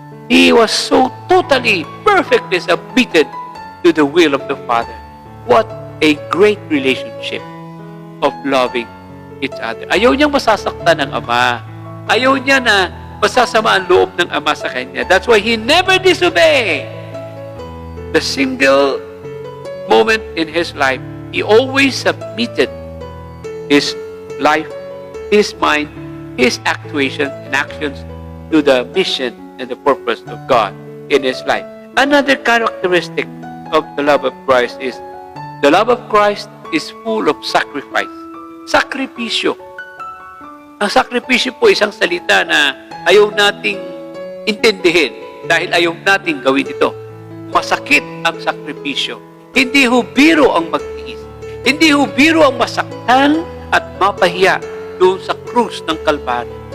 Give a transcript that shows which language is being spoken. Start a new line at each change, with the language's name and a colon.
English: He was so totally, perfectly submitted to the will of the Father. What a great relationship of loving each other.
Filipino: Ayaw niyang masasaktan ng Ama. Ayaw niya na masasama ang loob ng Ama sa kanya.
English: That's why He never disobeyed. The single moment in His life, He always submitted His life, His mind, His actuations and actions to the mission and the purpose of God in His life. Another characteristic of the love of Christ is the love of Christ is full of sacrifice.
Filipino: Sakripisyo. Ang sakripisyo po isang salita na ayaw nating intindihin dahil ayaw nating gawin ito. Masakit ang sakripisyo. Hindi ho biro ang magtiis. Hindi ho biro ang masaktan at mapahiya doon sa krus ng Kalbaryo.